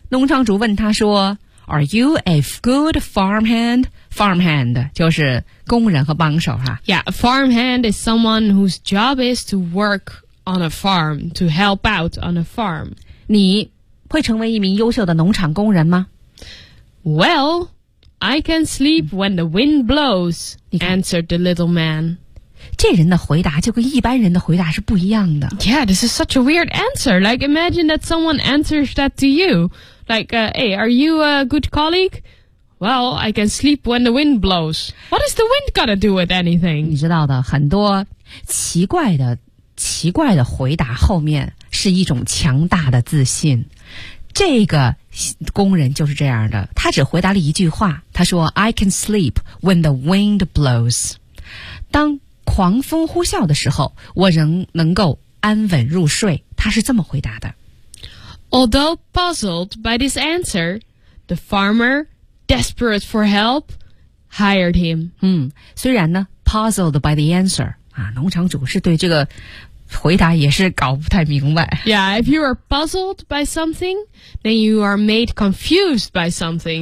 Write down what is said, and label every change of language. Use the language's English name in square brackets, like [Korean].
[Chinese] 农场主问他说 [English] Are you a good farmhand? [Chinese] Farmhand 就是工人和帮手哈。 [English] Yeah, a farmhand is someone whose job is to work on a farm, to help out on a farm. [Chinese] 你会成为一名优秀的农场工人吗 [English] ？Well, I can sleep when the wind blows. Answered the little man. [Chinese] 这人的回答就跟一般人的回答是不一样的。 [English] Yeah, this is such a weird answer. Like, imagine that someone answers that to you. Like, hey, are you a good colleague? Well, I can sleep when the wind blows. What is the wind gonna do with anything? [Chinese] 你知道的，很多奇怪的回答后面是一种强大的自信。这个工人就是这样的，他只回答了一句话，他说 [English] I can sleep when the wind blows. [Chinese] 当狂风呼啸的时候，我仍能够安稳入睡，他是这么回答的。 [English] Although puzzled by this answer, the farmer, desperate for help, hired him. [Chinese] 嗯，虽然呢 [English] puzzled by the answer, [Chinese] 啊，农场主是对这个回答也是搞不太明白。 [English] Yeah, if you are puzzled by something, then you are made confused by something.